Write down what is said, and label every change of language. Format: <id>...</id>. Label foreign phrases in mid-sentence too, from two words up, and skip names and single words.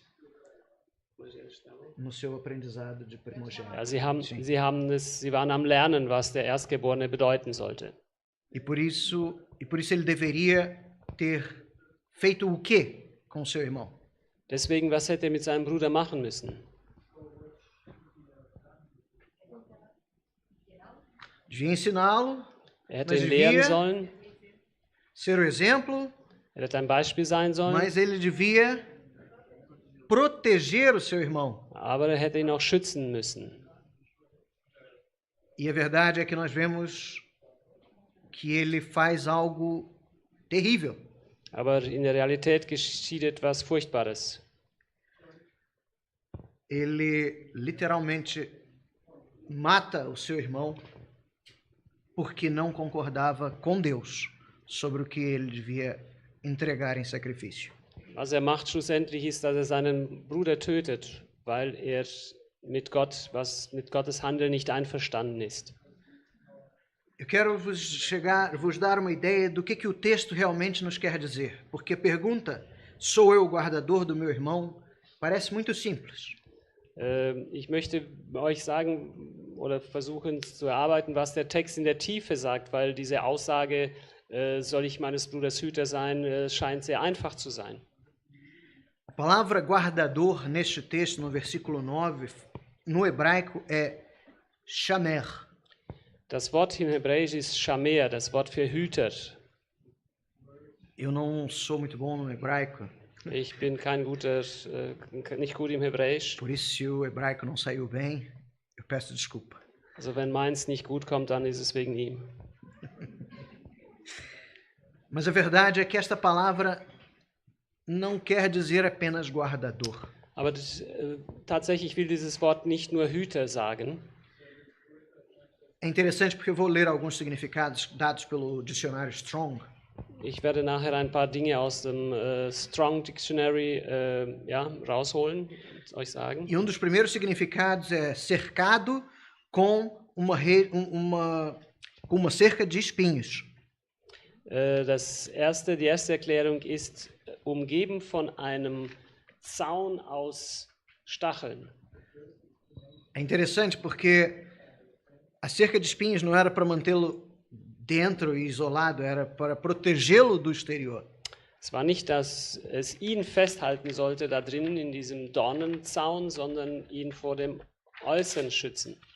<pt>No seu aprendizado de primogênito.</pt> <de>Ja, sie waren am Lernen, was der Erstgeborene bedeuten sollte.</de> <pt>E por isso ele deveria ter feito o quê com seu irmão?</pt> <de>Deswegen, was hätte er mit seinem Bruder machen müssen?</de> <pt>Devia ensiná-lo,</pt> <de>Er hätte ihn lehren sollen.</de> <pt>Ser o exemplo,</pt> <de>er hätte ein Beispiel sein sollen.</de> <pt>Mas ele devia proteger o seu irmão.</pt> <de>Aber er hätte ihn auch schützen müssen.</de> <pt>E a verdade é que nós vemos que ele faz algo terrível.</pt> <de>Aber in der Realität geschieht etwas Furchtbares.</de> <pt>Ele literalmente mata o seu irmão porque não concordava com Deus sobre o que ele devia entregar em sacrifício.</pt> <de>Was er macht schlussendlich ist, dass er seinen Bruder tötet, weil er mit Gottes Handeln nicht einverstanden ist.</de> <pt>Eu quero vos dar uma ideia do que o texto realmente nos quer dizer, porque a pergunta, sou eu o guardador do meu irmão, parece muito simples.</pt> <de>Ich möchte euch sagen oder versuchen zu erarbeiten, was der Text in der Tiefe sagt, weil diese Aussage, soll ich meines Bruders Hüter sein, scheint sehr einfach zu sein.</de> <pt>A palavra guardador neste texto, no versículo 9, no hebraico é shamer.</pt> <de>Das Wort im Hebräisch ist Shamer, das Wort für Hüter.</de> <pt>Eu não sou muito bom no hebraico.</pt> <de>Ich bin nicht gut im Hebräisch.</de> <pt>Por isso, se o hebraico não saiu bem, eu peço desculpa.</pt> <de>Also wenn meins nicht gut kommt, dann ist es wegen ihm.</de> <pt>Mas a verdade é que esta palavra não quer dizer apenas guardador.</pt> <de>Aber tatsächlich will dieses Wort nicht nur Hüter sagen.</de> <pt>É interessante porque eu vou ler alguns significados dados pelo dicionário Strong.</pt> <de>Ich werde nachher ein paar Dinge aus dem Strong Dictionary rausholen und euch sagen.</de> <pt>E dos primeiros significados é cercado com uma cerca de espinhos.</pt> <de>Die erste Erklärung ist, umgeben von einem Zaun aus Stacheln.</de> <pt>É interessante porque a cerca de espinhos não era para mantê-lo dentro e isolado, era para protegê-lo do exterior.</pt> <de>Es war nicht, dass es ihn festhalten sollte da drinnen in diesem Dornenzaun, sondern ihn vor dem Äußeren schützen.</de>